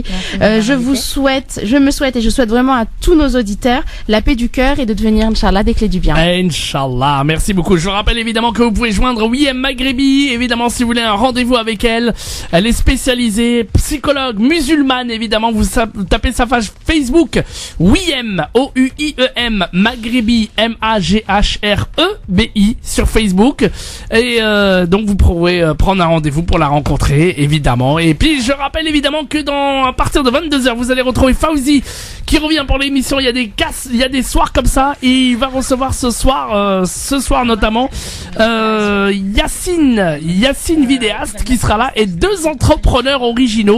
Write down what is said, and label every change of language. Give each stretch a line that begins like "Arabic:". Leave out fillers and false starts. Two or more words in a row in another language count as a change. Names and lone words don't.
French: Je me souhaite et je souhaite vraiment à tous nos auditeurs la paix du cœur et de devenir, Inch'Allah, des clés du bien. Inch'Allah, merci beaucoup. Je rappelle évidemment que vous pouvez joindre Wiem Maghrebi, évidemment si vous voulez un rendez-vous avec elle. Elle est spécialisée, psychologue musulmane, évidemment. Vous tapez sa page Facebook, Wiem, O-U-I-E-M, Maghrebi, M-A-G-H-R-E-B-I, sur Facebook. Et donc vous pourrez prendre un rendez-vous pour la rencontrer, évidemment. Et puis je rappelle évidemment que à partir de 22h, vous allez retrouver Fauzi qui revient pour l'émission. Il y a des soirs comme ça, et il va recevoir ce soir notamment Yacine vidéaste qui sera là, et 2 entrepreneurs originaux.